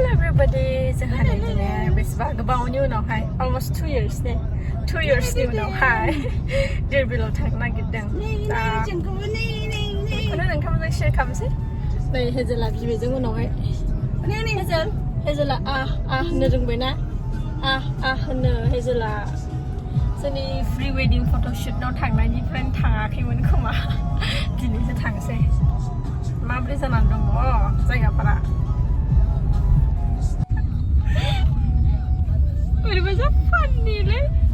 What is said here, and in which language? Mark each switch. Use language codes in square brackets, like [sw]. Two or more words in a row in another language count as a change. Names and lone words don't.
[en] everybody, [brx] जोंहा दिनै बेसेबा गोबावनि उनावहाय [en] almost 2 years [brx] ने 2 yearsनि उनावहाय दिरबिलाव थांनो नागिरदों दा बेखौनो नोंथांमोनजों शेयार खालामसै नै हेजेला बिबैजों उनावहाय हेजेला होननो रोंबायना होनो हेजेला जोंनि [en] pre wedding [brx] फट'शुटनाव थांनायनिफ्रायनो थाङाखैमोन खोमा दिनैसो थांसै माब्रै जानानै दङ जायगाफोरा ओरैबायसा फाननिलै